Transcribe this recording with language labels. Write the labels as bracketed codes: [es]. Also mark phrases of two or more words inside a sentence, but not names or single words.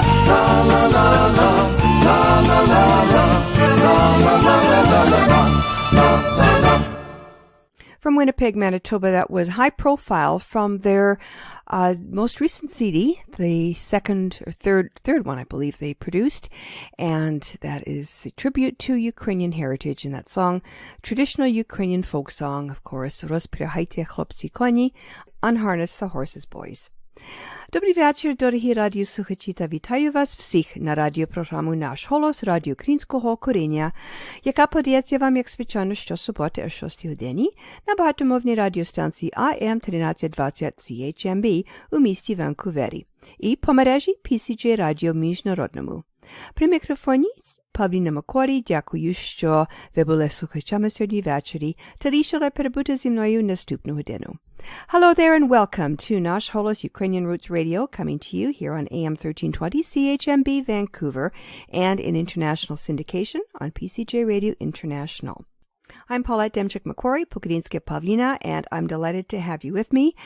[en] From Winnipeg, Manitoba, that was High Profile from their most recent CD, the second or third one, I believe they produced, and that is a tribute to Ukrainian heritage. In that song, traditional Ukrainian folk song, of course, Rozpirahajte chlopci koni, Unharness the Horses, Boys. [uk] Добрий вечір, doroгі радіослухачі, та вітаю вас всіх на радіопрограму Nash Holos, радіо українського коріння, яка подається вам, як звичайно, щосуботи о 6 годині на багатомовній радіостанції AM 1320 CHMB у місті Ванкувері і по мережі PCJ Радіо Міжнародному. При мікрофоні Павліна Макорі, дякую, що ви були слухачами сьогодні ввечері та рішили перебути зі мною наступну годину. [en] Hello there and welcome to Nash Holos Ukrainian Roots Radio, coming to you here on AM 1320 CHMB Vancouver and in international syndication on PCJ Radio International. I'm Paulette Demchik-McQuarrie, Pukadinska Pavlina, and I'm delighted to have you with me.